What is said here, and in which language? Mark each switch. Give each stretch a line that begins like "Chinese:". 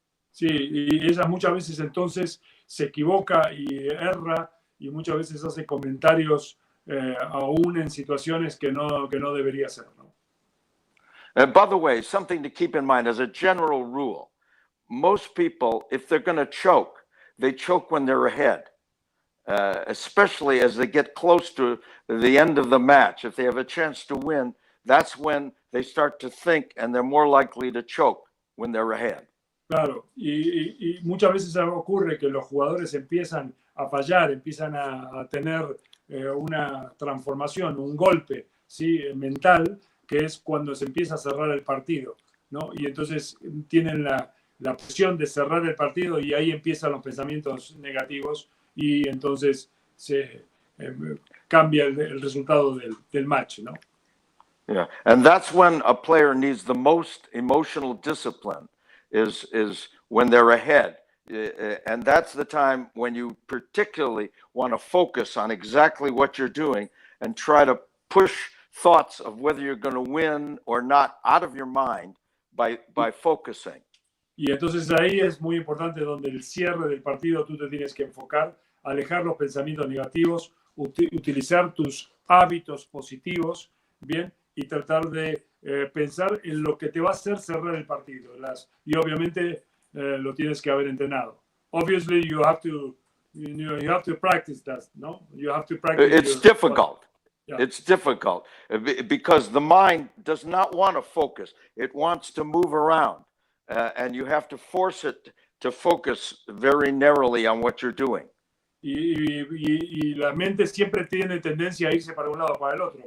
Spanish: Sí, y ella muchas veces entonces se equivoca y erra y muchas veces hace comentarios aún en situaciones que no debería hacer, ¿no?
English: By the way, something to keep in mind as a general rule, most people, if they're going to choke, they choke when they're ahead, especially as they get close to the end of the match. If they have a chance to win, that's when they start to think and they're more likely to choke when they're ahead.
Spanish: Claro, y muchas veces ocurre que los jugadores empiezan a fallar, empiezan a tener una transformación, un golpe, ¿sí? Mental, que es cuando se empieza a cerrar el partido, ¿no? Y entonces tienen la presión de cerrar el partido y ahí empiezan los pensamientos negativos y entonces se cambia el resultado del match, ¿no?
English: Yeah, and that's when a player needs the most emotional discipline is when they're ahead. And that's the time when you particularly want to focus on exactly what you're doing and try to push thoughts of whether you're going to win or not out of your mind by focusing.
Spanish: Y entonces ahí es muy importante donde el cierre del partido tú te tienes que enfocar, alejar los pensamientos negativos, utilizar tus hábitos positivos, ¿bien? Y tratar de pensar en lo que te va a hacer cerrar el partido. Y obviamente lo tienes que haber entrenado.
English: Obviously, you have to practice that, no? You have to practice. It's difficult. Yeah. It's difficult because the mind does not want to focus. It wants to move around, and you have to force it to focus very narrowly on what you're doing.
Spanish: Y la mente siempre tiene tendencia a irse para un lado o para el otro.